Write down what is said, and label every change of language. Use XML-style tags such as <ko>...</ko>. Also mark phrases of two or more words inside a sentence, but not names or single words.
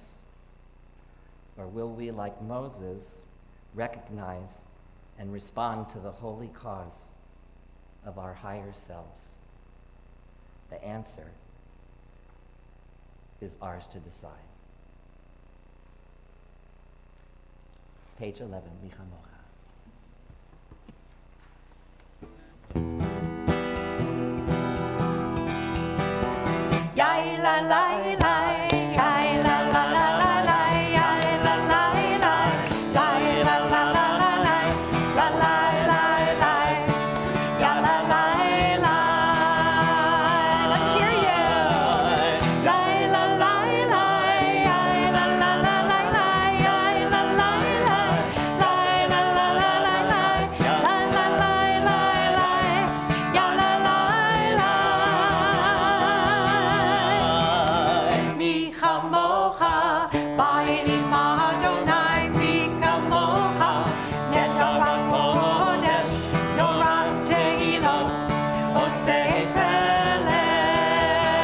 <en>Or will we, like Moses, recognize and respond to the holy cause of our higher selves? The answer is ours to decide. Page 11, Michamocha. Yai la la la, yai la la la la la, yai la la la, yai la la la la la, la la la la, ya la la la. Let's hear you. Yai la la la, yai la la la la la, yai la la la, la la la la la, la la la la, ya la la la.</en> <he>מי כמוכה, באלי מאדוני, מי כמוכה, נאדרת קודש, נוראת תהילות, עושה פלא.</he>